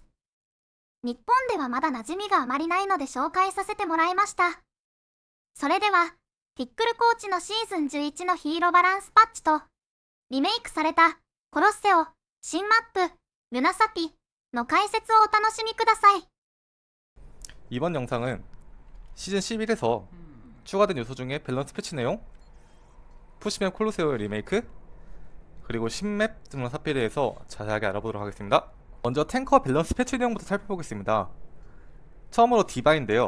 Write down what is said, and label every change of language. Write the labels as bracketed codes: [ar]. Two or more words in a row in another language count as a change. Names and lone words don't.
[ja] 日本ではまだ馴染みがあまりないので紹介させてもらいました。それではフィックルコーチのシーズン11のヒーローバランスパッチとリメイクされたコロッセオ、新マップ、ルナサピの解説をお楽しみください。 [ko] 이번 영상은 시즌 11에서 추가된 요소 중에 밸런스 패치 내용, 푸시맵 콜로세오의 리메이크, 그리고 신맵 드문사피에 대해서 자세하게 알아보도록 하겠습니다. 먼저 탱커 밸런스 패치 내용부터 살펴보겠습니다. 처음으로 디바인데요.